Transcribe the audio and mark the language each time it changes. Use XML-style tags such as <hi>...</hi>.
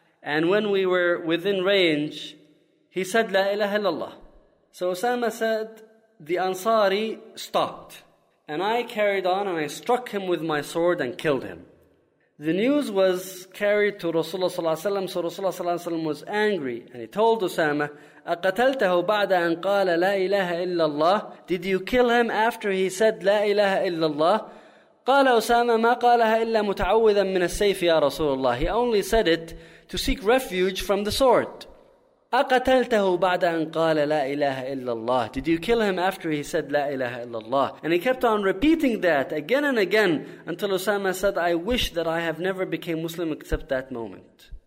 <en>And when we were within range, he said,</en> <ar>La ilaha illallah.</ar> <en>So Osama said, the Ansari stopped. And I carried on and I struck him with my sword and killed him. The news was carried to Rasulullah sallallahu alaihi wasallam. So Rasulullah sallallahu alaihi wasallam was angry. And he told Osama,</en> <ar>أَقَتَلْتَهُ بَعْدَ أَنْ قَالَ لَا إِلَهَ إِلَّا اللَّهِ.</ar> <en>Did you kill him after he said,</en> <ar>لَا إِلَهَ إِلَّا اللَّهِ? قَالَ أُسَامَ مَا قَالَهَا إِلَّا مُتَعُوِّذًا مِنَ السَّيْفِ يَا رَسُولَ اللَّهِ.</ar> <en>He only said it to seek refuge from the sword.</en> <ar>أَقَتَلْتَهُ بَعْدَ أَنْ قَالَ لَا إِلَهَ إِلَّا اللَّهِ.</ar> <en>Did you kill him after he said,</en> <ar>لَا إِلَهَ إِلَّا اللَّهِ?</ar> <en>And he kept on repeating that again and again until Osama said, I wish that I have never became Muslim except that moment.</en>